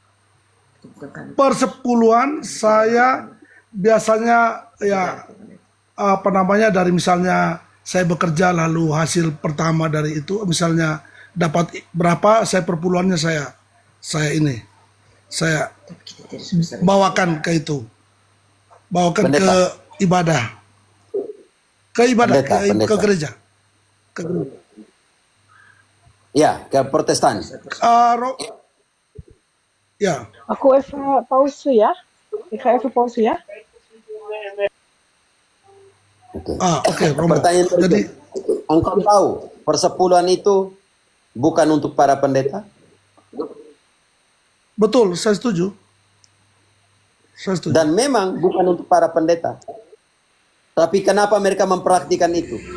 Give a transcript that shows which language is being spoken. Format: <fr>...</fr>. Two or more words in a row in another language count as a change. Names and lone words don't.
<id>Persepuluhan saya biasanya apa namanya, dari misalnya saya bekerja lalu hasil pertama dari itu misalnya dapat berapa, saya perpuluhannya saya ini saya bawakan ke itu, bawakan Pendeta. ke ibadah, Pendeta, ke pendeta. gereja, ke gereja. Ya, ke Protestan. Ya,</id> <nl>Aku even pauze, ja? Ik ga even pauze, ja?</nl> <id>Oke. oke, Romo. Pertanyaan Jadi berikut. Engkau tahu persepuluhan itu bukan untuk para pendeta? betul, saya setuju. Saya setuju. Dan memang bukan untuk para pendeta. Tapi kenapa mereka mempraktikkan itu?</id>